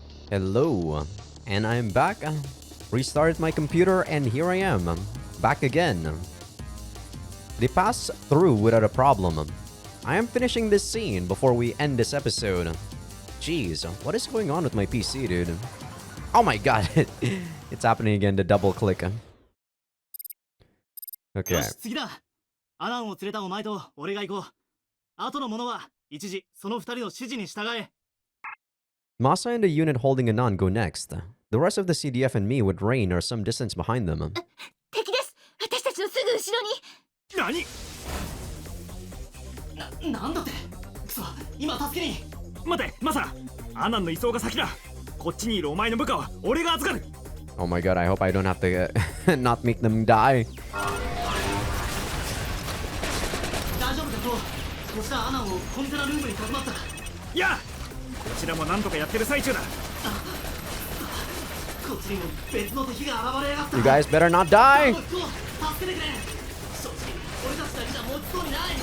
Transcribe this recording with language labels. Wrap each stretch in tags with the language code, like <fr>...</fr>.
<en>Hello, and I'm back. Restarted my computer, and here I am, back again. They passed through without a problem. I am finishing this scene before we end this episode. Jeez, what is going on with my PC, dude? Oh my god, it's happening again, the double click. Okay.</en> <ja>よし次だ。アナンを連れたお前と俺が行こう。後の者は一時その二人の指示に従え。</ja> <en>Masa and the unit holding Anan go next. The rest of the CDF and me with Rain are some distance behind them.</en> <ja>敵です。私たちのすぐ後ろに。なんだって。くそ、今助けに。待て、マサ。アナンの移送が先だ。こっちにいるお前の部下は俺が預かる。</ja> <en>Oh my god, I hope I don't have to not make them die.</en> <ja>大丈夫かと。こちらアナンをコンテナルームにかくまった。いや、こちらもなんとかやってる最中だ。こっちにも別の敵が現れやがった。</ja> <en>You guys better not die.</en> <ja>助けてくれ。正直俺たちだけじゃ持ちそうにない。</ja>